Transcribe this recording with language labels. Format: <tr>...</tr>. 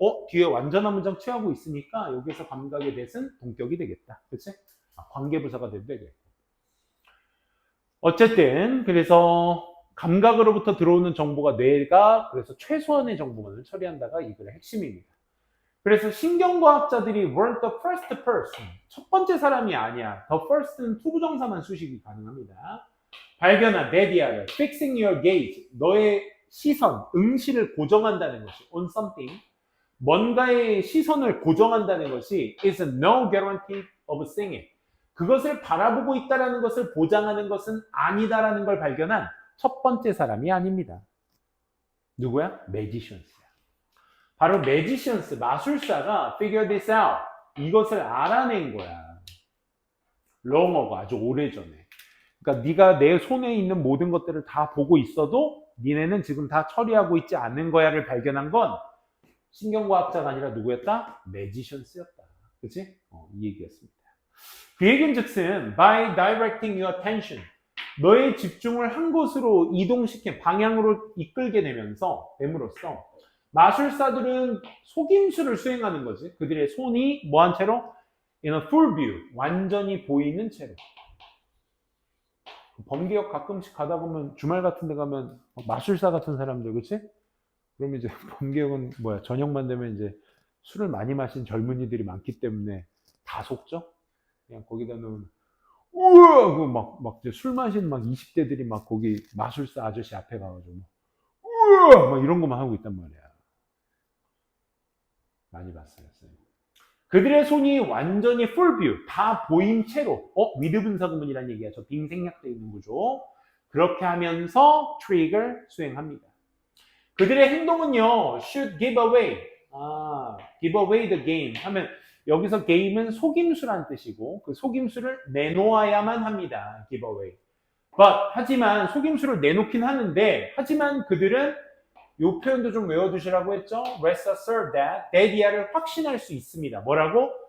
<ko>뒤에 완전한 문장 취하고 있으니까 여기서 감각의 대신 동격이 되겠다. 그치? 관계부사가 돼도 되겠고. 어쨌든 그래서 감각으로부터 들어오는 정보가 뇌가 그래서 최소한의 정보만을 처리한다가 이 글의 핵심입니다. 그래서 신경과학자들이</ko> <en>weren't the first person.</en> <ko>첫 번째 사람이 아니야. The first는 투부정사만 수식이 가능합니다. 발견한</ko> <en>that fixing your gaze.</en> <ko>너의 시선, 응시를 고정한다는 것이</ko> <en>on something.</en> <ko>뭔가의 시선을 고정한다는 것이</ko> <en>is no guarantee of seeing it.</en> <ko>그것을 바라보고 있다는 것을 보장하는 것은 아니다라는 걸 발견한 첫 번째 사람이 아닙니다. 누구야? magicians. 바로 magicians, 마술사가</ko> <en>figure this out.</en> <ko>이것을 알아낸 거야.</ko> <en>long ago,</en> <ko>아주 오래전에. 그러니까 네가 내 손에 있는 모든 것들을 다 보고 있어도 니네는 지금 다 처리하고 있지 않는 거야를 발견한 건 신경과학자가 아니라 누구였다? magicians였다. 그치? 이 얘기였습니다. 그 얘기는 즉슨</ko> <en>by directing your attention.</en> <ko>너의 집중을 한 곳으로 이동시킨 방향으로 이끌게 됨으로써 마술사들은 속임수를 수행하는 거지. 그들의 손이 뭐한 채로?</ko> <en>In a full view.</en> <ko>완전히 보이는 채로. 범계역 가끔씩 가다 보면 주말 같은 데 가면 마술사 같은 사람들, 그치? 그럼 이제 범계역은 저녁만 되면 이제 술을 많이 마신 젊은이들이 많기 때문에 다 속죠? 그냥 거기다 놓으면 우와! 막 이제 술 마신 20대들이 막 거기 마술사 아저씨 앞에 가가지고 우와! 막 이런 것만 하고 있단 말이야. 많이 봤어요. 그들의 손이 완전히 full view, 다 보인 채로 미드분사 구문이라는 얘기야. 저 빙 생략되어 있는 구조. 그렇게 하면서 트릭을 수행합니다. 그들의 행동은요,</ko> <en>should give away.</en> <ko>give away the game 하면 여기서 game은 속임수란 뜻이고 그 속임수를 내놓아야만 합니다.</ko> <en>give away.</en> <ko>하지만 속임수를 내놓긴 하는데 하지만 그들은 이 표현도 좀 외워두시라고 했죠.</ko> <en>Rest assured that</en> <ko>이하를 확신할 수 있습니다. 뭐라고?</ko>